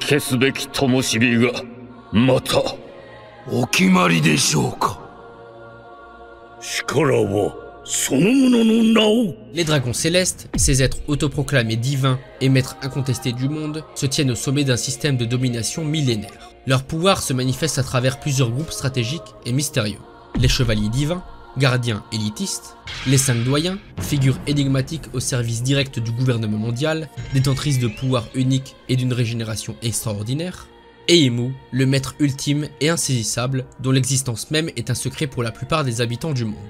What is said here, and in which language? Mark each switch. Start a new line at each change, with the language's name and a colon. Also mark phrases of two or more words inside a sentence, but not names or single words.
Japanese: 消すべき灯火がまたお決まりでしょうか。力はそのものの名を。
French: Les dragons célestes, ces êtres autoproclamés divins et maîtres incontestés du monde, se tiennent au sommet d'un système de domination millénaire. Leur pouvoir se manifeste à travers plusieurs groupes stratégiques et mystérieux. Les chevaliers divins, gardiens élitistes, les 5 doyens, figures énigmatiques au service direct du gouvernement mondial, détentrices de pouvoirs uniques et d'une régénération extraordinaire, et Imu, le maître ultime et insaisissable dont l'existence même est un secret pour la plupart des habitants du monde.